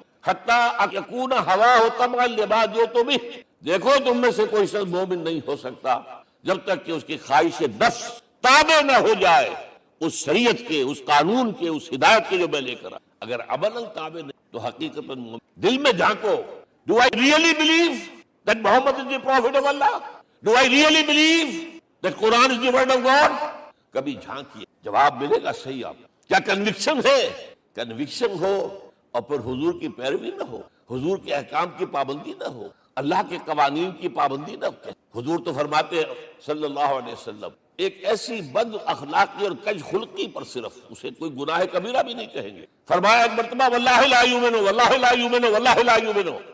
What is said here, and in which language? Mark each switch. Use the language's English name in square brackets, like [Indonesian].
[Arabic] حتی یکون ہواہ تبعا لما جئت بہ، [Urdu] دیکھو تم میں سے کوئی شخص مومن نہیں ہو سکتا جب تک کہ اس کی خواہش نفس تابع نہ ہو جائے اس شریعت کے، اس قانون کے، اس ہدایت کے جو میں لے کر آیا۔ اگر عملاً تابع نہیں تو حقیقتاً دل میں جھانکو، [English] do I really believe that Muhammad is the prophet of Allah? Do I really believe that Quran is the word of God? [Urdu] کبھی جھانکیے، جواب ملے گا صحیح۔ آپ کیا کنوکشن ہے؟ کنوکشن ہو اور پھر حضور کی پیروی نہ ہو، حضور کے احکام کی پابندی نہ ہو، اللہ کے قوانین کی پابندی نہ ہو۔ حضور تو فرماتے ہیں صلی اللہ علیہ وسلم ایک ایسی بد اخلاقی اور کج خلقی پر صرف اسے کوئی گناہ کبیرہ بھی نہیں کہیں گے۔ فرمایا ایک مرتبہ [Arabic] واللہ لا یؤمن، واللہ لا یؤمن، [Urdu] واللہ لا یؤمن،